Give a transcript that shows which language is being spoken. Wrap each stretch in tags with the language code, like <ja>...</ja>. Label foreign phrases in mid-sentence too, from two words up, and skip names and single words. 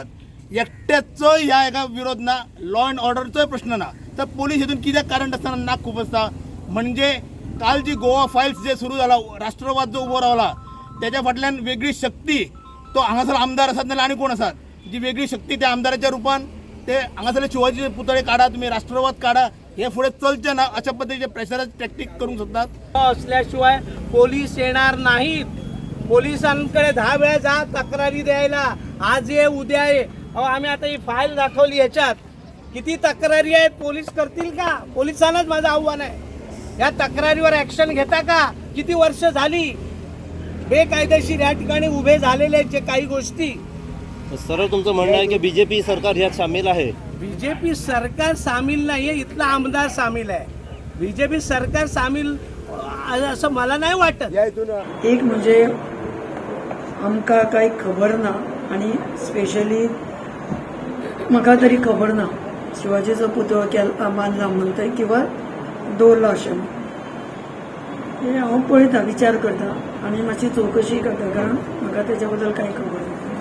<kok>एकट्याचोय ह्या एका विरोध ना,</kok> <en>law and orderचोय</en> <kok>प्रश्न ना. तर पोलीस हितून कित्याक कारण आसतना नाक खूब आसता. म्हणजे काल जी गोवा फायल्स जे सुरू जाला, राष्ट्रवाद जो उबो रावला त्याच्या फाटल्यान वेगळी शक्ती तो हांगासर आमदार आसात नाल्यार आनी कोण आसात जी वेगळी शक्ती त्या आमदाराच्या रुपान ते हांगासरले शिवाजी पुतळे काढा, तुम्ही राष्ट्रवाद काढा हे पुढे चलचे ना अशा पद्धतीचे</kok> <en>pressurize tactic</en> <kok>करू शकतात.</kok> <mr>असल्याशिवाय पोलीस येणार नाहीत. पोलिसांकडे 10 वेळा जा तक्रारी द्यायला, आज ये उद्या ये. अहो आम्ही आता ही फाईल दाखवली, याच्यात किती तक्रारी आहेत, पोलीस करतील का? पोलिसांनाच माझं आव्हान आहे, या तक्रारीवर ऍक्शन घेता का? किती वर्ष झाली बेकायदेशीर या ठिकाणी उभे झालेले जे काही गोष्टी. सरळ तुमचं म्हणणं आहे की बीजेपी सरकार यात सामील आहे? बीजेपी सरकार सामील नाहीये, इथला आमदार सामील आहे. बीजेपी सरकार सामील असं मला नाही वाटत.</mr> <kok>एक म्हणजे आमकां कांय खबर ना, आणि स्पेशली म्हाका तरी खबर ना शिवाजीचो पुतळो बांदला म्हणटा किंवा दवरलो अशें. हे हांव पळयतां, विचार करता आनी मातशी चवकशी करता, कारण म्हाका तेच्या बद्दल कांय खबर ना.</kok>